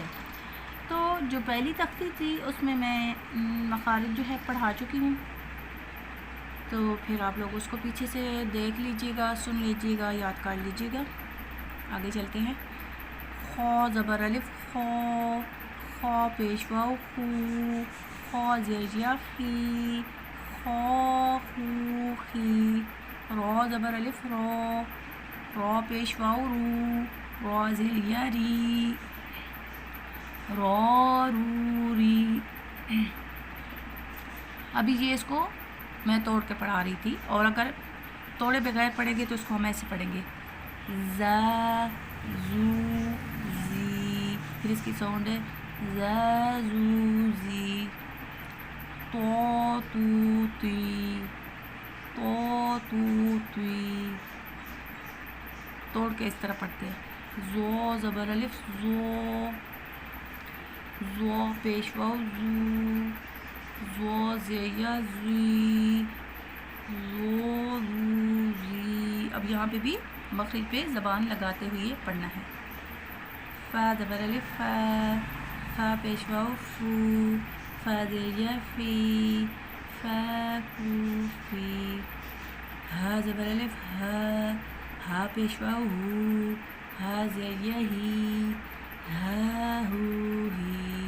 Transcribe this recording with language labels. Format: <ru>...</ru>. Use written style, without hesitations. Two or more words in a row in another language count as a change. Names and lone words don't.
<ur>تو جو پہلی تختی تھی اس میں مخارج جو ہے پڑھا چکی ہوں، تو پھر آپ لوگ اس کو پیچھے سے دیکھ لیجیے گا، سن لیجیے گا، یاد کر لیجیے گا۔ آگے چلتے ہیں۔ خا زبر الف خا، خا پیش واو خو، خا زیر یا خی، خا خو خی۔ را زبر الف را، را پیش واو رو، را زیر یا ری، را رو ری۔ ابھی یہ اس کو میں توڑ کے پڑھا رہی تھی، اور اگر توڑے بغیر پڑھیں گے تو اس کو ہم ایسے پڑھیں گے زا، زو، زی، پھر اس کی ساؤنڈ ہے زا، زو، زی، تو، تی، تو، تی، توڑ کے اس طرح پڑھتے ہیں۔ زو زبر الف زو، زو پیش واو زو، زو زیر یا زی، زو، زو، زی۔ اب یہاں پہ بھی مخرج پہ زبان لگاتے ہوئے پڑھنا ہے۔ فا زبر الف فا، فا پیش واو فو، فا زیر یا فی، فا فو فی۔ ہا زبر الف ہا، ہا پیش واو ہو، ہا زیر یا ہی، ہا ہو ہی۔</ur>